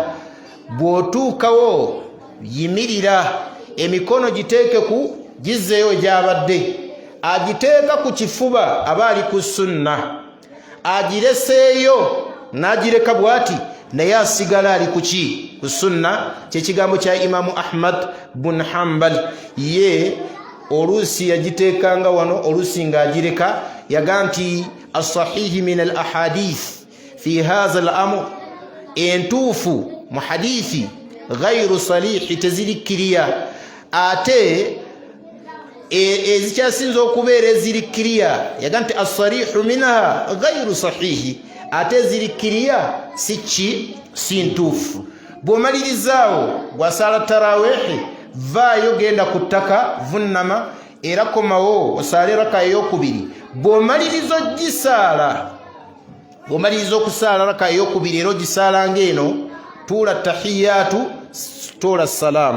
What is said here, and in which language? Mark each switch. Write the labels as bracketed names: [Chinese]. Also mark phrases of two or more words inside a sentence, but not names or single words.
[Ganda] Bw'otuukawo yimirira, emikono giteeke ku gizzeeyo gyabadde, agiteeka ku kifuba aba ali ku sunna, agireseeyo n'agireka bw'ati naye asigala ali ku ki? Ku sunna. Kyekigambo kya Imamu Ahmad bun Hanbal. Ye oluusi yagiteekanga wano, oluusi ng'agireka. Yaga nti [Arabic] الصحيح من الأحاديث في هذا الأمر, [Ganda] entuufu mu hadithi [Arabic] غير صالح [Ganda] tezirikkiriya, ate ezikyasinza okubeera ezirikkiriya yaga nti [Arabic] الصالح منها غير صحيح, [Ganda] ate ezirikkiriya si ntuufu. Bw'omalirizaawo bw'asaala taraweehi vaayo genda ku ttaka vunnama era komawo osaale raka ey'okubiri. Bw'omaliriza ogisaala, bw'omaliriza okusaala raka ey'okubiri era ogisaala ng'eno, tuula tahiyaatu, toola salaamu.